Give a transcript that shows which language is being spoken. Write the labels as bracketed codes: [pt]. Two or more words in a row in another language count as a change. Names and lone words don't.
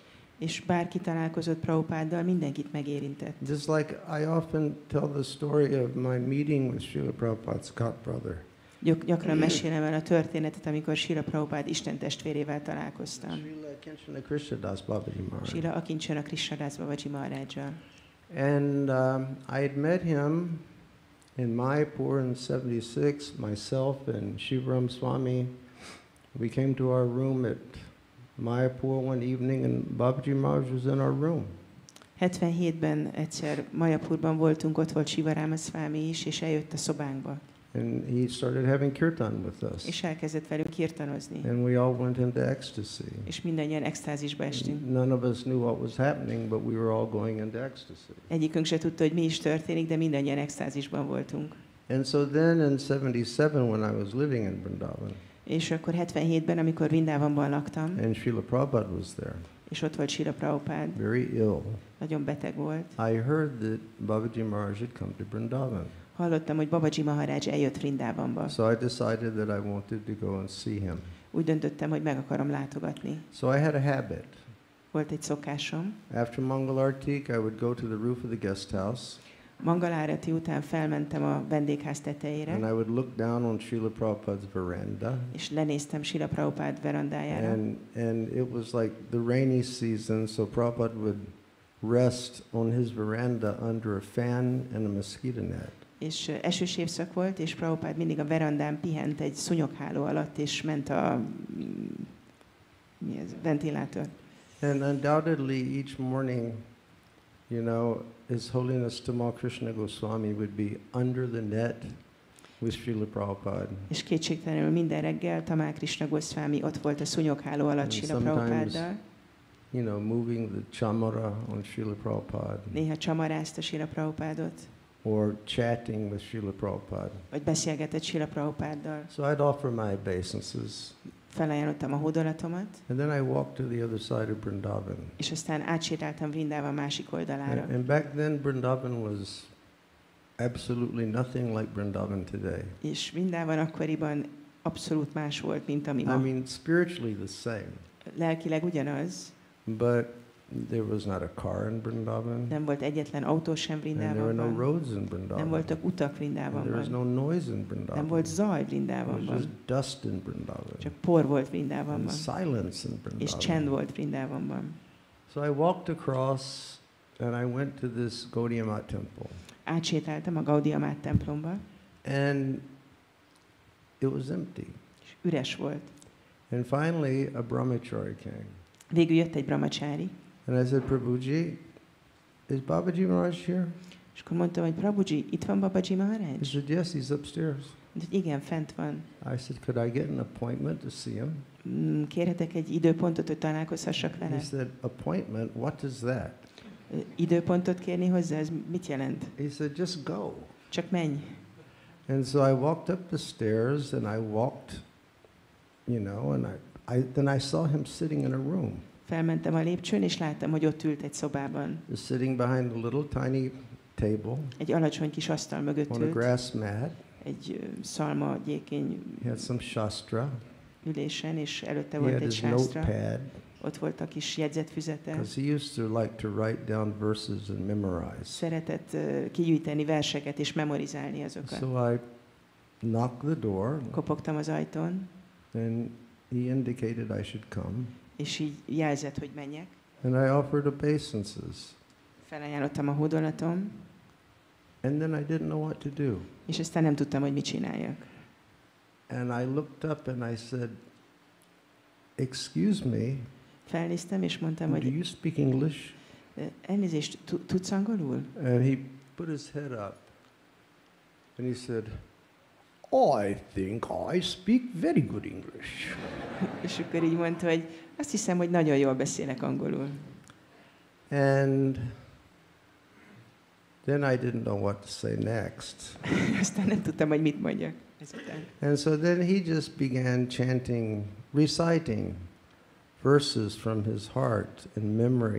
[hu] És bárki találkozott Prabhupáddal, mindenkit megérintett. [en] Just like I often tell the story of my meeting with Srila Prabhupada's godbrother. [hu] Gyakran mesélem el a történetet, amikor Srila Prabhupada Isten testvérével találkoztam. [en] Srila Krishnadas Babaji Maharaj. [hu] Srila Akincsana Krishnadas Babaji Maharajjal. [en] And I had met him in Mayapur in '76. Myself and Sivarama Swami, we came to our room at Mayapur one evening, and Babaji Maharaj was in our room. [hu] 77-ben egyszer Mayapurban voltunk, ott volt Sivarama Swami is, és eljött a szobánkba. [en] And he started having kirtan with us. [hu] És elkezdett velünk kirtanozni. [en] And we all went into ecstasy. [hu] És mindannyian extázisba estünk. [en] None of us knew what was happening, but we were all going into ecstasy. [hu] Egyikünk se tudta, hogy mi is történik, de mindannyian extázisban voltunk. [en] And so then in '77, when I was living in Vrindavan, [hu] És akkor 77-ben, amikor Vrindávamban laktam, [en] and Srila Prabhupada was there, [hu] és ott volt Srila Prabhupada, [en] very ill, [hu] nagyon beteg volt. [en] I heard that Babaji Maharaj had come to Vrindavan. [hu] Hallottam, hogy Babaji Maharaj eljött Vrindávamba. [en] So I decided that I wanted to go and see him. [hu] Úgy döntöttem, hogy meg akarom látogatni. [en] So I had a habit. [hu] Volt egy szokásom. [en] After Mangal Artik, I would go to the roof of the guest house. [hu] Mangalárati után felmentem a vendégház tetejére, [en] And I would look down on Srila Prabhupada's veranda. [hu] és lenéztem Srila Prabhupada verandájára. [en] And it was like the rainy season, so Prabhupada would rest on his veranda under a fan and a mosquito net. [hu] És esős évszak volt, és Prabhupada mindig a verandán pihent egy szúnyogháló alatt, és ment a ventilátor. [en] And undoubtedly each morning, you know, His Holiness Tamal Krishna Goswami would be under the net with Srila Prabhupada. [hu] És kétségtelenül minden reggel Tamal Krishna Goswami ott volt a szúnyogháló alatt Srila Prabhupáddal. [en] You know, moving the chamara on Srila Prabhupada. [hu] Néha csamarázta Srila Prabhupádot. [en] Or chatting with Srila Prabhupada. [hu] Vagy beszélgetett Srila Prabhupáddal. [en] So I'd offer my obeisances. [hu] Felajánlottam a hódolatomat. [en] And then I walked to the other side of Vrindavan. [hu] És aztán átsétáltam Vrindavan másik oldalára. [en] And back then Vrindavan was absolutely nothing like Vrindavan today. [hu] És Vrindavan akkoriban abszolút más volt, mint ami ma. [en] I mean, spiritually the same. [hu] Lelkileg ugyanaz. [en] But there was not a car in Vrindavan. [hu] Nem volt egyetlen autó sem [en] And there were [hu] Vrindavanban. [en] no roads in Vrindavan. [hu] Nem voltak utak [en] And there was [hu] Vrindavanban. [en] no noise in Vrindavan. [hu] Nem volt zaj [en] There was [hu] Vrindavanban. [en] just dust in Vrindavan. [hu] Csak por volt [en] And [hu] Vrindavanban. [en] silence in [hu] És [en] Vrindavan. [hu] csend volt Vrindavanban. [en] So I walked across and I went to this Gaudiya Math temple. [hu] Átsétáltam a Gaudiya Math templomba, [en] And it was empty. [hu] és üres volt. [en] And finally a brahmachari came. [hu] Végül jött egy brahmacsári, [en] And I said, Prabhuji, is Babaji Maharaj here? [hu] és akkor mondtam, hogy Prabhuji, itt van Babaji [en] He [hu] Maharaj? [en] said, yes, he's upstairs. [hu] Úgyhogy igen, fent van. [en] I said, could I get an appointment to see him? [hu] Kérhetek egy időpontot, hogy találkozhassak vele? [en] He said, appointment, what is that? [hu] Időpontot kérni hozzá, ez mit jelent? [en] He said, just go. [hu] Csak menj. [en] And so I walked up the stairs and I walked, you know, and then I saw him sitting in a room. [hu] Felmentem a lépcsőn, és láttam, hogy ott ült egy szobában. [en] He was sitting behind a little tiny table. [hu] Egy alacsony kis asztal mögött [en] On a [hu] ült. [en] grass mat. [hu] Egy szalma gyékény [en] He had some shastra. [hu] ülésen, és előtte [en] He [hu] volt [en] had [hu] egy [en] his [hu] sásztra. [en] notepad. [hu] Ott volt a kis jegyzetfüzete. [en] Because he used to like to write down verses and memorize. [hu] Szeretett kigyűjteni verseket és memorizálni azokat. [en] So I knocked the door. [hu] Kopogtam az ajtón. [en] And he indicated I should come. [hu] És így jelzett, hogy menjek. [en] And I offered obeisances. [hu] Felajánlottam a hódolatom. [en] And then I didn't know what to do. [hu] És aztán nem tudtam, hogy mit csináljak. [en] And I looked up and I said, excuse me. [hu] Felnéztem, és mondtam, [en] Do [hu] hogy [en] you speak English? [hu] elnézést, tudsz angolul? [en] And he put his head up. And he said, I think I speak very good English. [hu] És akkor így mondta, hogy azt hiszem, hogy nagyon jól beszélek angolul. [en] And then I didn't know what to say next. [hu] Aztán nem tudtam, hogy mit mondjak ezután. [en] And so then he just began chanting, reciting verses from his heart and memory.